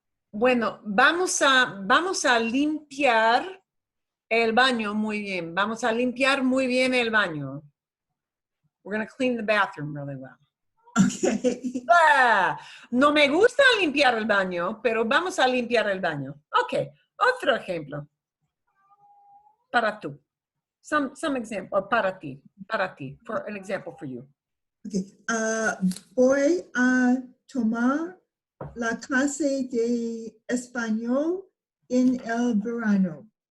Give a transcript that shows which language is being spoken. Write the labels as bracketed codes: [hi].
[es] Bueno, vamos a limpiar el baño muy bien. Vamos a limpiar muy bien el baño. [en] We're going to clean the bathroom really well. Okay. [es] No me gusta limpiar el baño, pero vamos a limpiar el baño. Ok, otro ejemplo. Para tú. [en] Some example, [es] para ti, [en] for an example for you. Okay. [es] Voy a tomar la clase de español en el verano.